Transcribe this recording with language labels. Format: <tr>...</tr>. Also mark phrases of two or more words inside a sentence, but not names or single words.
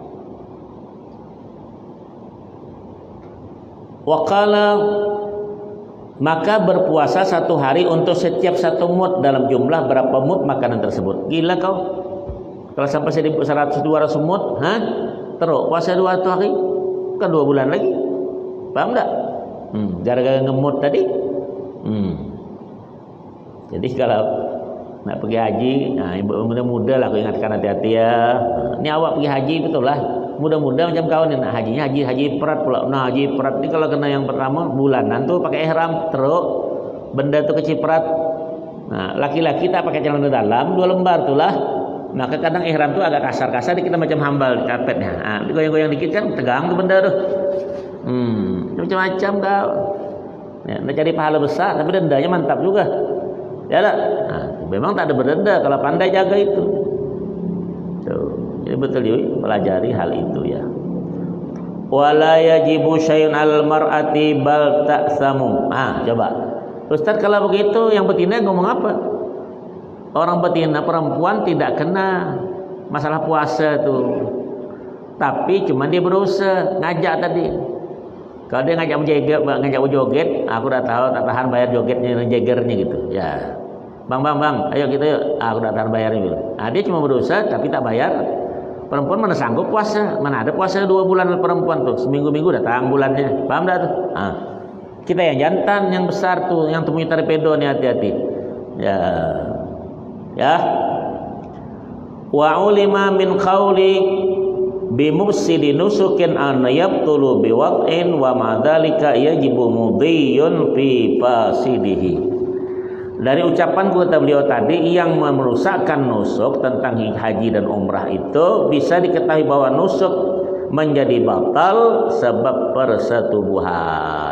<ms>Waqala, maka berpuasa 1 hari untuk setiap 1 mud dalam jumlah berapa mud makanan tersebut. Gila kau. Kalau sampai 100-200 mud, terus puasa 2 hari, kan 2 bulan lagi. Paham tak? Gara-gara ngemut tadi. Jadi kalau nak pergi haji, ibu muda-muda lah aku ingatkan hati-hati ya. Ini awak pergi haji betul lah. Muda-muda macam kau ni nak hajinya haji perat pula. Nah haji perat ni kalau kena yang pertama bulanan tu pakai ihram, teruk benda tu keciprat. Nah laki-laki tak pakai celana dalam 2 lembar tu lah. Maka kadang ihram tu agak kasar-kasar kita macam hambal karpetnya. Goyang-goyang dikit kan tegang tu benda tu. Macam-macam kau. Ya, nak cari pahala besar tapi dendanya mantap juga. Ya tak? Memang tak ada berdenda kalau pandai jaga itu. Tuh. Jadi betul juga pelajari hal itu ya.</ms> <ar>ولا يجب شيء المرأة بل تأثم.</ar> <ms>Coba. Ustaz kalau begitu yang betina ngomong apa? Orang betina perempuan tidak kena masalah puasa tu. Tapi cuma dia berusaha ngajak tadi. Kalau dia ngajak berjoget, aku dah tahu tak tahan bayar jogetnya jagernya gitu. Ya. Bang, ayo kita yuk. Aku dah tahan bayarnya gitu. Dia cuma berusaha tapi tak bayar. Perempuan mana sanggup puasa? Mana ada puasa 2 bulan perempuan tuh. Seminggu-minggu datang bulannya. Paham dah tuh? Kita yang jantan, yang besar tuh, yang temui torpedo nih hati-hati.</ms> <ar>Ya. وعلم من قوله بمفسد نسك أن يبطل بوطء ومع ذلك يجب مضي في فاسده.</ar> <id>Dari ucapan kata beliau tadi, yang merusakkan nusuk tentang haji dan umrah itu bisa diketahui bahwa nusuk menjadi batal sebab persetubuhan.</id>